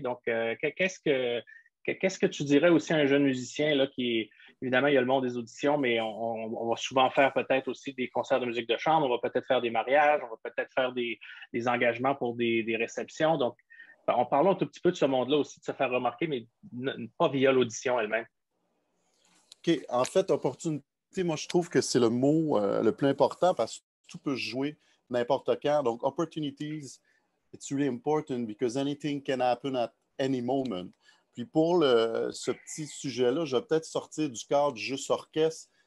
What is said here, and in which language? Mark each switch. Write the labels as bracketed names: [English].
[French] Donc, qu'est-ce que tu dirais aussi à un jeune musicien là, évidemment, il y a le monde des auditions, mais on va souvent faire peut-être aussi des concerts de musique de chambre, on va peut-être faire des mariages, on va peut-être faire des engagements pour des réceptions. Donc, on parle un tout petit peu de ce monde-là aussi, de se faire remarquer, mais pas via l'audition elle-même. OK. En fait, opportunité, moi, je trouve que c'est le mot le plus important parce que tout peut se jouer n'importe quand. [English] Donc, opportunities, it's really important because anything can happen at any moment. [French] Puis pour ce petit sujet-là, je vais peut-être sortir du cadre juste orchestre.